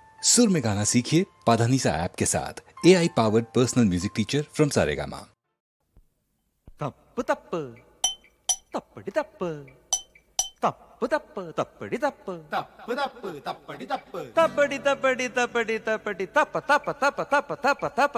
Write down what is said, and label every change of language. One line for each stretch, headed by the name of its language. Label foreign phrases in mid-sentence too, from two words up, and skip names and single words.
Hindi: सुर में गाना सीखिए पाधानीसा ऐप के साथ।
English: AI powered personal music teacher from
Hindi: सारेगामा।
Malayalam: തപ്പ് തപ്പ് തപ്പടി തപ്പ് തപ്പ് തപ്പ് തപ്പടി തപ്പ് തപ്പ് തപ്പ് തപ്പടി തപ്പ് തപ്പടി തപ്പടി തപ്പടി തപ്പടി തപ്പ തപ്പ തപ്പ തപ്പ തപ്പ തപ്പ